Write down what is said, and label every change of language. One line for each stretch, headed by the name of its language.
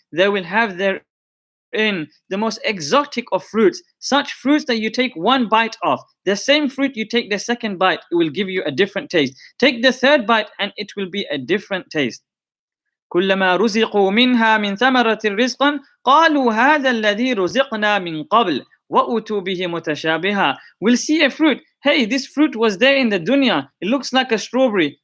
English: They will have therein the most exotic of fruits, such fruits that you take one bite of, the same fruit you take the second bite, it will give you a different taste. Take the third bite and it will be a different taste.
Arabic: كلما رزقوا منها من ثمرة رزقا قالوا هذا الذي رزقنا من قبل وأتوا به متشابها.
English: We'll see a fruit. Hey, this fruit was there in the dunya. It looks like a strawberry.